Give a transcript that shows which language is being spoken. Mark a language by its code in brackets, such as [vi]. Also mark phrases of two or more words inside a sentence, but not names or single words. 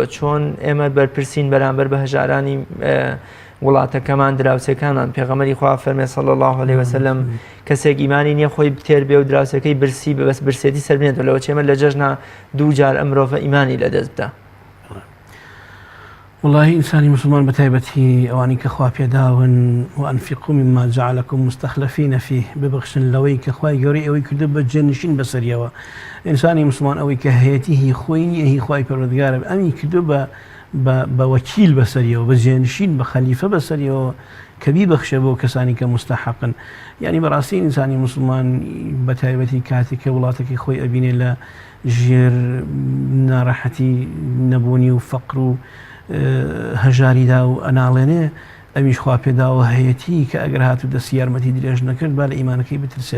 [ckb] چۆن ئێمە بەرپرسین بەرامبەر بە هەژارانی وڵاتەکەمان، دراوسەکانمان؟ پێغەمبەری خوا فەرمێ [ar] صلی الله علیه وسلم [ckb] کەسێک ئیمانی نییە خۆی بتێر بێ و دراوسەکەی برسی بەس برسێتی سەر بێنێتەوە. لەوە چێمە لە جەژنا دوو جار ئەم مرۆڤە ئیمانی لەدەست بدە. والله ئینسانی مسلمان بەتایبەتی ئەوانی کە خوا پێداون [ar] وأنفقوا مما جعلكم مستخلفين فيه، [ckb] ببخشن لەوەی کە خوای گەورەی ئەوەی کردو بە جێنشین بەسەریەوە. ئینسانی مسلمان ئەوەی کە هەیەتی هی خۆی نییە، هی خوای پەروەردگارە، ئەمی کردو بە وەکیل بەسەریەوە، بە جێنشین، بە خەلیفە بەسەریەوە کە بیبەخشە بۆ کەسانی کە مستحقن. یعنی بەڕاستی ئینسانی مسلمان بەتایبەتی کاتێک کە وڵاتێکی خۆی ئەبینێ لە ژێر ناڕەحەتی نەبوونی و فەقر و هەژاریدا و ئەناڵێنێ، ئەمیش خوا پێداوە هەیەتی کە ئەگەر هاتوو دەستی یارمەتی درێژ نەکرد با لە ئیمانەکەی بترسێت.